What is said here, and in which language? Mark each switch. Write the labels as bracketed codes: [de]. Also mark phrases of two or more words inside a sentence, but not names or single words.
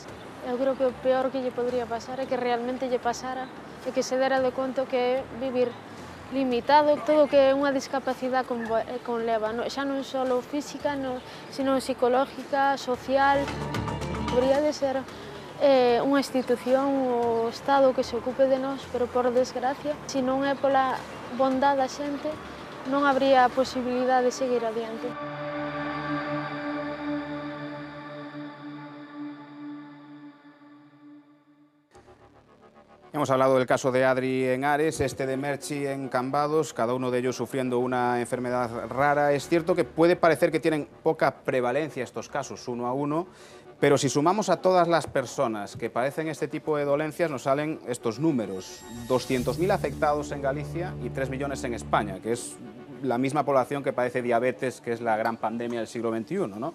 [gl] Eu creo que o peor que lle podría pasar é que realmente lle pasara e que se dera de conto que é vivir limitado, todo que é unha discapacidade conleva, xa non só física, sino psicológica, social. Debería de ser unha institución, o Estado, que se ocupe de nós, pero por desgracia, se non é pola bondade da xente, non habría posibilidade de seguir adiante. [es] Hemos hablado del caso de Adri en Ares, este de Merchi en Cambados, cada uno de ellos sufriendo una enfermedad rara. Es cierto que puede parecer que tienen poca prevalencia estos casos, 1 a 1, pero si sumamos a todas las personas que padecen este tipo de dolencias, nos salen estos números: 200.000 afectados en Galicia y 3 millones en España, que es la misma población que padece diabetes, que es la gran pandemia del siglo XXI, ¿no?